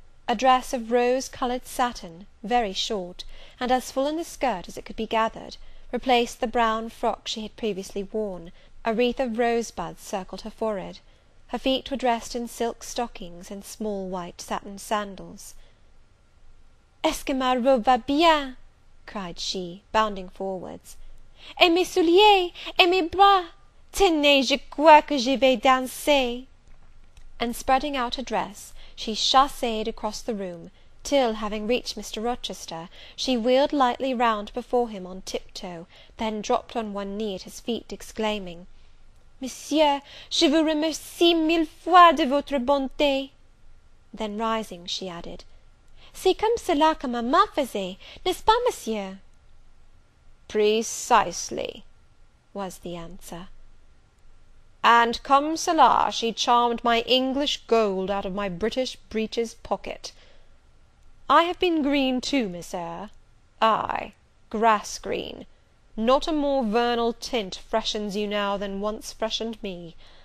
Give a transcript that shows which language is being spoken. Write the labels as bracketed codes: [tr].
[en] A dress of rose-coloured satin, very short, and as full in the skirt as it could be gathered, replaced the brown frock she had previously worn. A wreath of rosebuds circled her forehead. Her feet were dressed in silk stockings and small white satin sandals. [fr] "Est-ce que ma robe va bien?" [en] cried she, bounding forwards. [fr] "Et mes souliers, et mes bras! Tenez, je crois que je vais danser." [en] And spreading out her dress, she chassed across the room, till, having reached Mr. Rochester, she wheeled lightly round before him on tiptoe, then dropped on one knee at his feet, exclaiming, [fr] "Monsieur, je vous remercie 1000 fois de votre bonté." [en] Then rising, she added, [fr] C'est comme cela que maman faisait, n'est-ce pas, monsieur?" [en] "Precisely," was the answer. "And [fr] comme cela [en] she charmed my English gold out of my British breeches pocket. I have been green too, Miss Eyre, ay, grass green; not a more vernal tint freshens you now than once freshened me.